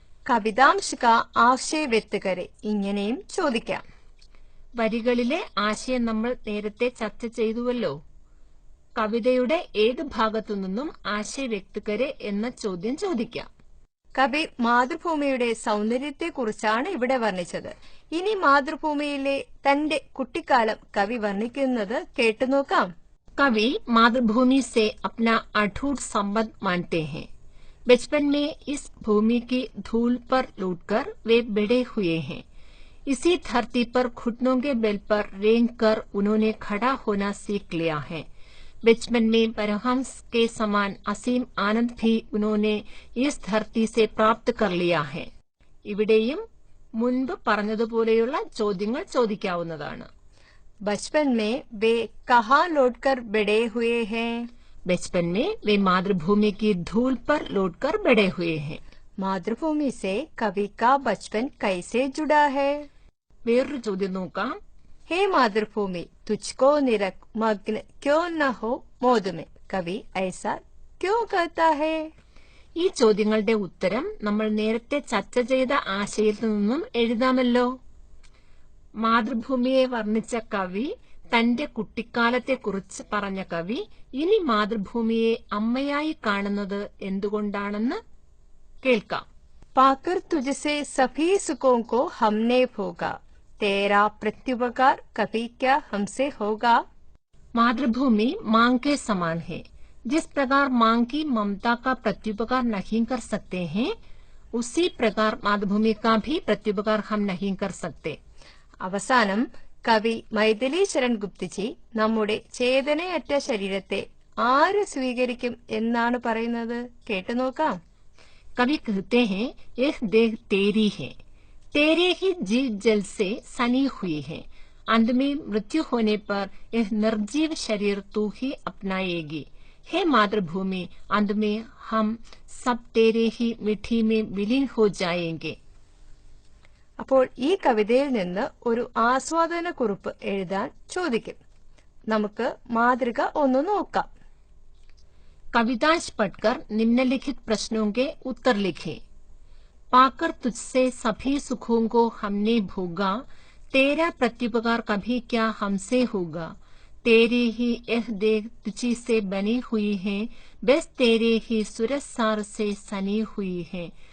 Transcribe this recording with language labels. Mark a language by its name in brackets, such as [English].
[Hindi] കവിതാംശ का ആശയ വ്യക്ത करे [Malayalam] ഇങ്ങനെയും ചോദിക്കാം. വരികളിലെ ആശയം നമ്മൾ നേരത്തെ ചർച്ച ചെയ്തുവല്ലോ. കവിതയുടെ ഏത് ഭാഗത്തു നിന്നും [Hindi] ആശയ വ്യക്തകരെ [Malayalam] എന്ന ചോദ്യം ചോദിക്കാം. കവി മാതൃഭൂമിയുടെ സൗന്ദര്യത്തെക്കുറിച്ചാണ് ഇവിടെ വർണ്ണിച്ചത്. ഇനി മാതൃഭൂമിയിലെ തന്റെ കുട്ടിക്കാലം കവി വർണ്ണിക്കുന്നത് കേട്ടുനോക്കാം. [Hindi] कवि मातृभूमि से अपना अटूट संबंध मानते हैं. बचपन में इस भूमि की धूल पर लूटकर वे बड़े हुए हैं. इसी धरती पर घुटनों के बल पर रेंग कर उन्होंने खड़ा होना सीख लिया है. बचपन में परमहंस के समान असीम आनंद भी उन्होंने इस धरती से प्राप्त कर लिया है. [Malayalam] ഇവിടെയും മുൻപ് പറഞ്ഞതുപോലെയുള്ള ചോദ്യങ്ങൾ ചോദിക്കാവുന്നതാണ്. [Hindi] बचपन में वे कहाँ लौटकर बड़े हुए हैं? बचपन में वे मातृभूमि की धूल पर लौटकर बड़े हुए हैं. मातृभूमि से कवि का बचपन कैसे जुड़ा है? [Malayalam] വേറൊരു ചോദ്യം നോക്കാം. [Hindi] हे मातृभूमि तुझको निरख मग्न क्यों न हो मोद में, कवि ऐसा क्यों कहता है? [Malayalam] ഈ ചോദ്യങ്ങളുടെ ഉത്തരം നമ്മൾ നേരത്തെ ചർച്ച ചെയ്ത ആശയത്തിൽ നിന്നും എഴുതാമല്ലോ. മാതൃഭൂമിയെ വർണ്ണിച്ച കവി തന്റെ കുട്ടിക്കാലത്തെക്കുറിച്ച് പറഞ്ഞ കവി ഇനി മാതൃഭൂമിയെ അമ്മയായി കാണുന്നത് എന്തുകൊണ്ടാണെന്ന് കേൾക്കാം. [Hindi] पाकर तुझसे सभी सुखों को हमने भोगा, तेरा प्रत्युपकार कभी क्या हमसे होगा? मातृभूमि मां के समान है. जिस प्रकार मां की ममता का प्रत्युपकार नहीं कर सकते हैं, उसी प्रकार मातृभूमि का भी प्रत्युपकार हम नहीं कर सकते. [Malayalam] അവസാനം കവി മൈഥിലി ശരൺ ഗുപ്തജി നമ്മുടെ ചേതനയറ്റ ശരീരത്തെ ആര് സ്വീകരിക്കും എന്നാണ് പറയുന്നത്? കേട്ടുനോക്കാം. [Hindi] कवि कहते हैं यह देह तेरी है, तेरे ही जीव जल से सनी हुई है. अंत में मृत्यु होने पर यह निर्जीव शरीर तू ही अपनाएगी. हे मातृभूमि, अंत में हम सब तेरे ही मिट्टी में विलीन हो जाएंगे. [Malayalam] അപ്പോൾ ഈ കവിതയിൽ നിന്ന് ഒരു ആസ്വാദന കുറിപ്പ് എഴുതാൻ ചോദിക്കും. നമുക്ക് മാതൃക ഒന്ന് നോക്കാം. [Hindi] कवितांश पढ़कर निम्नलिखित प्रश्नों के उत्तर लिखें. पाकर तुझसे सभी सुखों को हमने भोगा, तेरा प्रत्युपकार कभी क्या हमसे होगा? तेरी ही यह देह तुझी से बनी हुई है, बस तेरे ही सुरसार से सनी हुई है.